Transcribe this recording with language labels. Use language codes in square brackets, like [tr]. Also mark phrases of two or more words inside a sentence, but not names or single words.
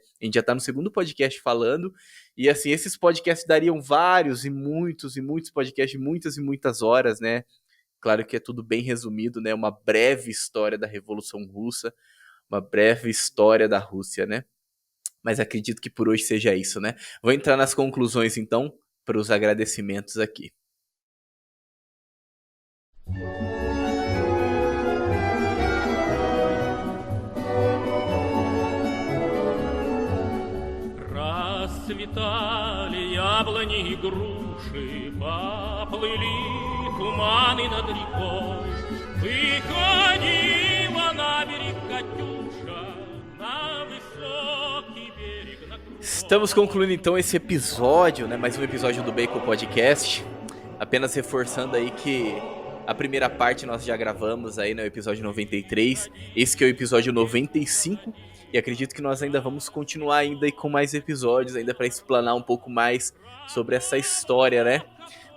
[pt] A gente já tá no segundo podcast falando, e assim, esses podcasts dariam vários e muitos podcasts, muitas e muitas horas, né? Claro que é tudo bem resumido, né? Uma breve história da Revolução Russa, uma breve história da Rússia, né? Mas acredito que por hoje seja isso, né? Vou entrar nas conclusões, então, para os agradecimentos aqui. [ru] Расцветали яблони и груши, поплыли туманы над рекой. Выходила на берег Катюша, на высокий берег, на крутой. [pt] Estamos concluindo então esse episódio, né? Mais um episódio do Bacon Podcast. Apenas reforçando aí que a primeira parte nós já gravamos aí no episódio 93. Esse que é o episódio 95. E acredito que nós ainda vamos continuar ainda com mais episódios, ainda para explanar um pouco mais sobre essa história, né?